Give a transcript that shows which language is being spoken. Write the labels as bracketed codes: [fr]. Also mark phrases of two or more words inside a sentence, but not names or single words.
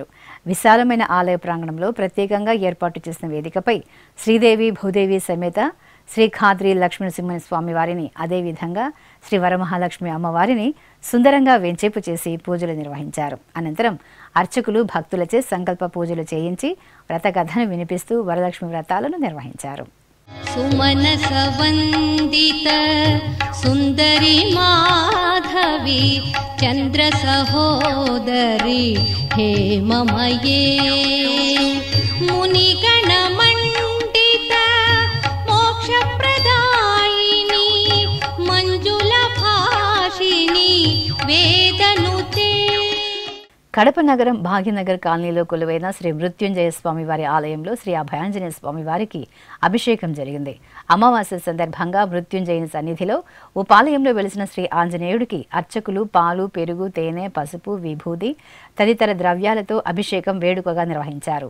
[te] విశాలమైన ఆలయ ప్రాంగణంలో ప్రత్యేకంగా ఏర్పాటు చేసిన వేదికపై శ్రీదేవి, భూదేవి సమేత శ్రీ ఖాద్రి లక్ష్మీనరసింహస్వామి వారిని, అదేవిధంగా శ్రీ వరమహాలక్ష్మి అమ్మవారిని సుందరంగా వెంచేపు చేసి పూజలు నిర్వహించారు. అనంతరం అర్చకులు భక్తులచే సంకల్ప పూజలు చేయించి వ్రతకథను వినిపిస్తూ వరలక్ష్మి వ్రతాలను నిర్వహించారు. [sa] सुमनस वंदित सुंदरी माधवी चंद्र सहोदरी हेममये मुनिगण मंडित मोक्ष प्रदायिनी मंजुल भाषिणी वेदनुते. [te] కడప నగరం భాగ్యనగర్ కాలనీలో కొలువైన శ్రీ మృత్యుంజయ స్వామి వారి ఆలయంలో శ్రీ అభయాంజనేయ స్వామి వారికి అభిషేకం జరిగింది. అమావాస్య సందర్భంగా మృత్యుంజయుని సన్నిధిలో ఉపాలయంలో వెలిసిన శ్రీ ఆంజనేయుడికి అర్చకులు పాలు, పెరుగు, తేనె, పసుపు, విభూది తదితర ద్రవ్యాలతో అభిషేకం వేడుకగా నిర్వహించారు.